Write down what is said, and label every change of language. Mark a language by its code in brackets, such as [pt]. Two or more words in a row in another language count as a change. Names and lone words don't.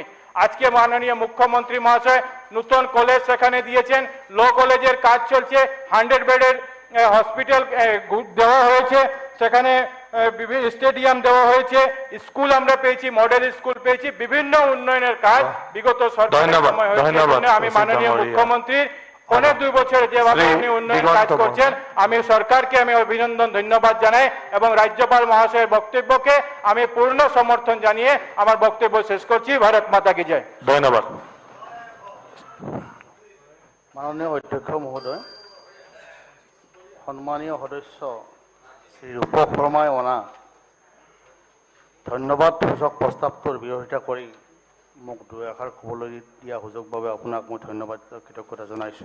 [bn] আজকে মাননীয় মুখ্যমন্ত্রী মহাশয় নতুন কলেজ সেখানে দিয়েছেন, ল কলেজের কাজ চলছে, 100 বেডের হসপিটাল দেওয়া হয়েছে, সেখানে স্টেডিয়াম দেওয়া হয়েছে, স্কুল আমরা পেয়েছি, [en] model school [bn] পেয়েছি, বিভিন্ন উন্নয়নের কাজ বিগত সরকারের সময় হয়েছে। আমি মাননীয় মুখ্যমন্ত্রী 2.5 বছরে যেভাবে উনি উন্নয়ন কাজ করছেন, আমি সরকারকে আমি অভিনন্দন ধন্যবাদ জানাই এবং রাজ্যপাল মহাশয়ের বক্তব্যকে আমি পূর্ণ সমর্থন জানিয়ে আমার বক্তব্য শেষ করছি। [hi] भारत माता की जय। [bn] ধন্যবাদ। [as] মাননীয় অধ্যক্ষ মহোদয়, সম্মানীয় সদস্য শ্ৰী ৰূপ শৰ্মাই অনা ধন্যবাদ সূচক প্ৰস্তাৱটোৰ বিৰোধিতা কৰি মোক 2 এষাৰ ক'বলৈ দিয়া সুযোগৰ বাবে আপোনাক মই ধন্যবাদ কৃতজ্ঞতা জনাইছোঁ।